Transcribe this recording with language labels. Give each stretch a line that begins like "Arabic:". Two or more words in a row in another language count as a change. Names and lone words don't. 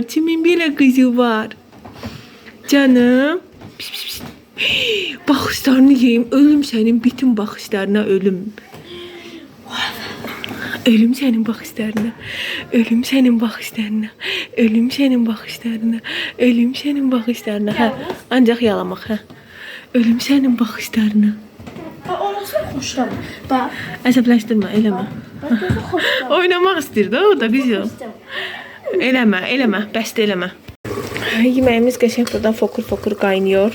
Turkish: Kimin belə kızı var? Canım. Pis, pis, pis.
Azerbaijani: Baxışlarını yiyeyim.
Turkish: Ölüm senin bütün baxışlarına ölüm. Ölüm senin baxışlarına. Ölüm senin baxışlarına. Ölüm senin baxışlarına. Ölüm senin baxışlarına.
Azerbaijani: Hə, ancaq yalamaq, hə.
Turkish: Ölüm senin baxışlarına.
Azerbaijani: Orası xoşlam. Bax. Əsəbləşdirmə, eləmə. Bax, gözü xoşlam. Oynamaq istəyir də o da qızım. Eləmə, bəsdə eləmə. Yeməyimiz qəşəng buradan
Turkish: fokur qaynıyor.